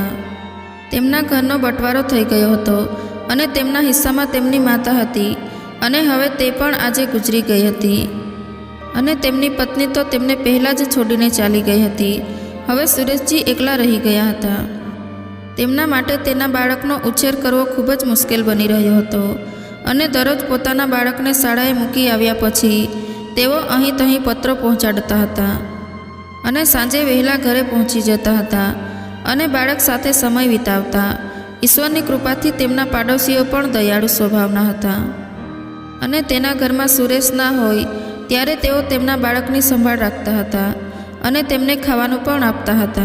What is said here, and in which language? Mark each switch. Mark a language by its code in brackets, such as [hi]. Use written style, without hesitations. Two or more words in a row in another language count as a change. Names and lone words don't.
[gu] તેમના ઘરનો બટવારો થઈ ગયો હતો અને તેમના હિસ્સામાં તેમની માતા હતી અને હવે તે પણ આજે ગુજરી ગઈ હતી અને તેમની પત્ની તો તેમને પહેલા જ છોડીને ચાલી ગઈ હતી। હવે સુરેશજી એકલા રહી ગયા હતા। તેમના માટે તેના બાળકનો ઉછેર કરવો ખૂબ જ મુશ્કેલ બની રહ્યો હતો અને દરરોજ પોતાના બાળકને શાળાએ મૂકી આવ્યા પછી તેઓ અહીં તહીં પત્રો પહોંચાડતા હતા અને સાંજે વહેલા ઘરે પહોંચી જતા હતા અને બાળક સાથે સમય વિતાવતા। ઈશ્વરની કૃપાથી તેમના પાડોશીઓ પણ દયાળુ સ્વભાવના હતા અને તેના ઘરમાં સુરેશ ના હોય ત્યારે તેઓ તેમના બાળકની સંભાળ રાખતા હતા અને તેમને ખાવાનું પણ આપતા હતા।